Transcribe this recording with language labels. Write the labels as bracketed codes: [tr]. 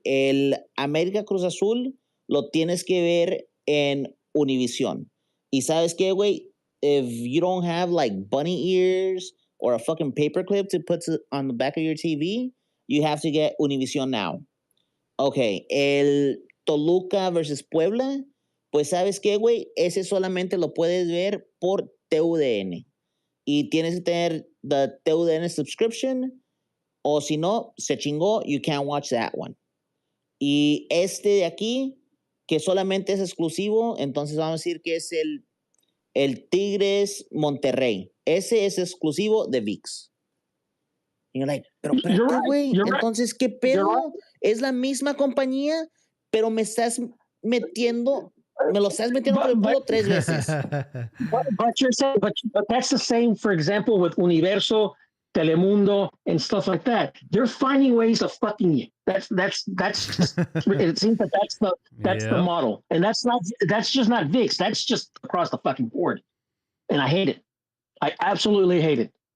[es] El América Cruz Azul lo tienes que ver en Univision. Y ¿sabes qué, güey? [en] If you don't have like bunny ears or a fucking paperclip to put on the back of your TV, you have to get Univision now. [es] Okay, el Toluca versus Puebla, pues ¿sabes qué, güey? Ese solamente lo puedes ver por TUDN. Y tienes que tener [en] the TUDN subscription, [es] o si no, se chingó, [en] you can't watch that one. [es] Y este de aquí, que solamente es exclusivo, entonces vamos a decir que es el Tigres Monterrey. Ese es exclusivo de VIX. Y [en] you're like, [es] pero espérate, güey. Entonces, ¿qué pedo? Es la misma compañía, pero me lo estás metiendo por el culo 3 veces. [en] But you're saying, but that's the same, for example, with Universo, Telemundo, and stuff like that. They're finding ways of fucking you. That's just, it seems that that's the model, and that's just not VIX. That's just across the fucking board, and I hate it. I absolutely hate it.